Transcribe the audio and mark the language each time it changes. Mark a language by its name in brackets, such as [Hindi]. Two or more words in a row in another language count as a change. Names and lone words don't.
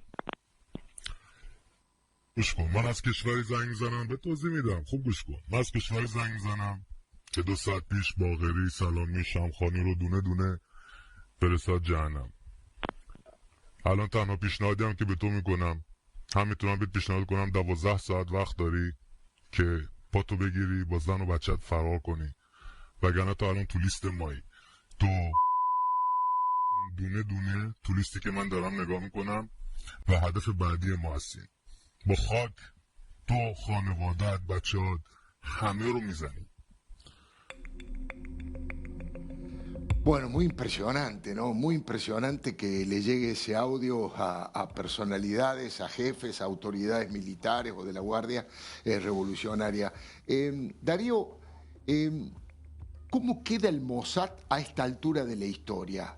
[Persian] گوش کن من از کشوری زنگ میزنم به توضیح میدم خوب گوش کن من از کشوری زنگ میزنم که 2 ساعت پیش باقری سلامی شمخانی رو دونه دونه فرستاد جهنم الان تنها پیشنهادی هم که به تو میکنم هم میتونم بهت پیشنهاد کنم 12 ساعت وقت داری که پاتو بگیری با زن و بچت فرار کنی وگرنه تو الان تو لیست مایی تو دونه دونه تو لیستی که من دارم نگاه میکنم و هدف بعدی ما هستیم با خاک تو خانوادت بچه‌هات همه رو میزنیم. [Spanish] Bueno, muy impresionante, ¿no? Muy impresionante que le llegue ese audio a personalidades, a jefes, a autoridades militares o de la Guardia Revolucionaria. Darío, ¿cómo queda el Mossad a esta altura de la historia?